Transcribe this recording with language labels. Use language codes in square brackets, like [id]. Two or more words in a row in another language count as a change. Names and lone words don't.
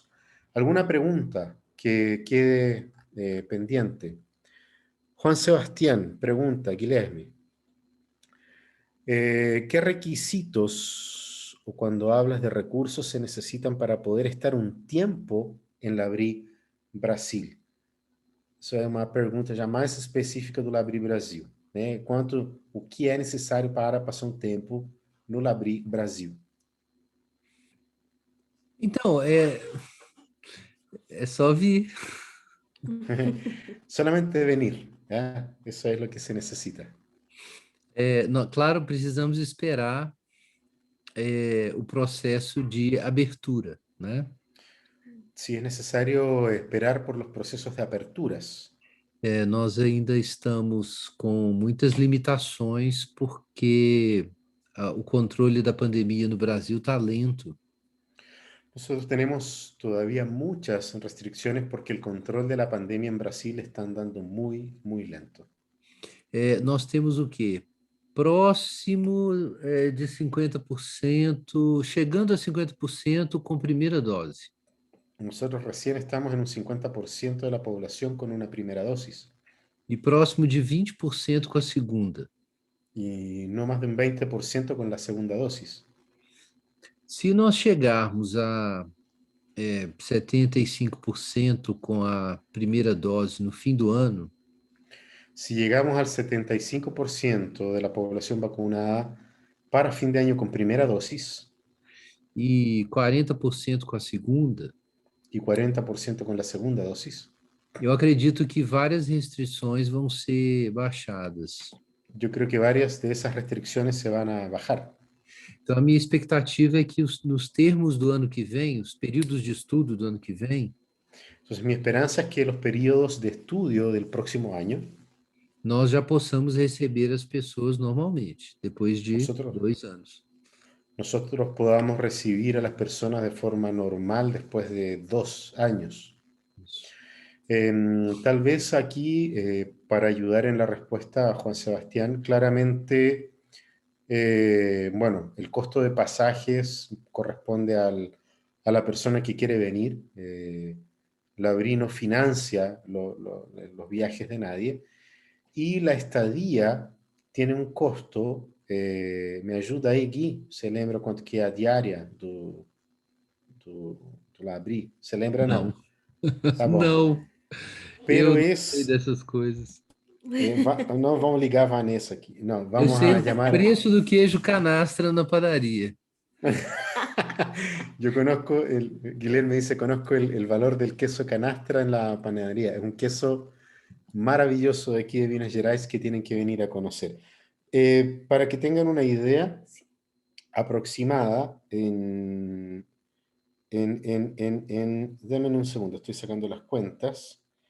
[es] ¿Alguna pregunta que quede pendiente? Juan Sebastián pregunta, Guilherme, ¿qué requisitos o cuando hablas de recursos se necesitan para poder estar un tiempo en Labri Brasil? [pt] Isso é uma pergunta já mais específica do Labri Brasil, né? O que é necessário para passar um tempo no Labri Brasil? Então, é só vir. [es] Solamente venir, ¿ya? Eso es lo que se necesita. [pt] Claro, precisamos esperar o processo de abertura, né? [es] Sí, es necesario esperar por los procesos de aperturas. [pt] Nós ainda estamos com muitas limitações porque o controle da pandemia no Brasil está lento. [es] Nosotros tenemos todavía muchas restricciones porque el control de la pandemia en Brasil está andando muy, muy lento. [pt] Nós temos o quê? Próximo de 50%, chegando a 50% com primeira dose. [es] Nosotros recién estamos en un 50% de la población con una primera dosis [pt] E próximo de 20% com a segunda. [es] y no más de un 20% con la segunda dosis. [pt] Se nós chegarmos a 75% com a primeira dose no fim do ano, [es] Si llegamos al 75% de la población vacunada para fin de año con primera dosis [pt] e 40% com a segunda, [es] y 40% con la segunda dosis, [pt] eu acredito que várias restrições vão ser baixadas. [es] yo creo que varias de esas restricciones se van a bajar. [pt] Então, a minha expectativa é que nos termos do ano que vem, os períodos de estudo do ano que vem, [es] Entonces, mi esperanza es que los periodos de estudio del próximo año, [pt] nós já possamos receber as pessoas normalmente, depois de [es] nosotros, [pt] 2 anos. [es] nosotros podamos recibir a las personas de forma normal después de 2 años. [pt] Isso. [es] Tal vez aquí, para ayudar en la respuesta a Juan Sebastián, claramente, bueno, el costo de pasajes corresponde al a la persona que quiere venir. L'Abri no financia los viajes de nadie. Y la estadía tiene un costo, me ayuda aí, [pt] Gui, você lembra quanto que é a diária do L'Abri? Você lembra, Não, não? Tá bom. não, [es] Pero [pt] eu não sei [es] es, [pt] dessas coisas. não vamos ligar a Vanessa aqui. Não, Eu [es] vamos [pt] sei [es] a [pt] o [es] llamar. [pt] preço do queijo canastra na padaria. [es] Yo conozco, Guilherme dice, conozco el valor del queso canastra en la panadería. Es un queso maravilloso de aquí de Minas Gerais que tienen que venir a conocer. Para que tengan una idea aproximada, denme un segundo, estoy sacando las cuentas.